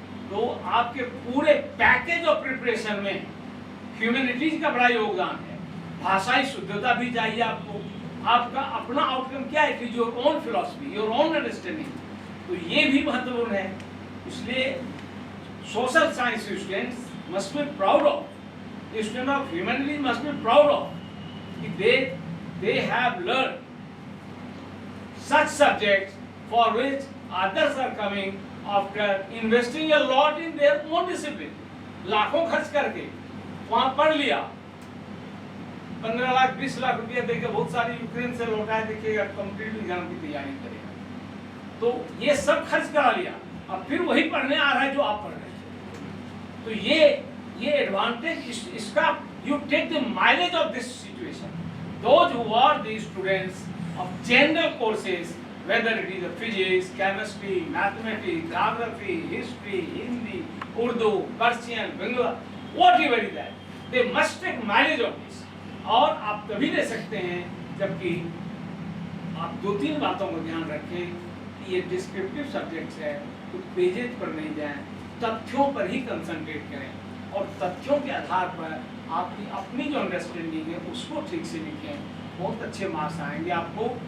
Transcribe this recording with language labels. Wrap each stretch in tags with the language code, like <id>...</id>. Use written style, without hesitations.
<hi>तो आपके पूरे पैकेज ऑफ प्रिपरेशन में ह्यूमैनिटीज का बड़ा योगदान है। भाषाई शुद्धता भी चाहिए आपको, आपका अपना आउटकम क्या है, कि</hi> <en>your own philosophy, your own understanding,</en> <hi>तो ये भी महत्वपूर्ण है।</hi> <en>इसलिए social science students must be proud of, student of humanities must be proud of कि they have learned such subjects for which others are coming after investing a lot in their own discipline।</en> <hi>लाखों खर्च करके वहां पढ़ लिया, 15 लाख 20 लाख रुपया देकर बहुत सारी यूक्रेन से लौटाए, देखिएगा कॉम्पिटिटिव एग्जाम की तैयारी करेगा, तो ये सब खर्च करा लिया, अब फिर वही पढ़ने आ रहा है जो आप पढ़ रहे हैं। तो ये एडवांटेज इसका,</hi> <en>You take the mileage of this situation. Those who are the students of general courses, whether it is physics, chemistry, mathematics, geography, history, Hindi, Urdu, Persian, Bengali, whatever is that, they must take mileage of this.</en> <hi>और आप तभी ले सकते हैं जबकि आप 2-3 बातों को ध्यान रखें कि ये डिस्क्रिप्टिव सब्जेक्ट्स है, तो पेजेज पर नहीं जाएं, तथ्यों पर ही कंसंट्रेट करें और तथ्यों के आधार पर आपकी अपनी जो अंडरस्टैंडिंग है उसको ठीक से लिखें, बहुत अच्छे मार्क्स आएंगे आपको।</hi>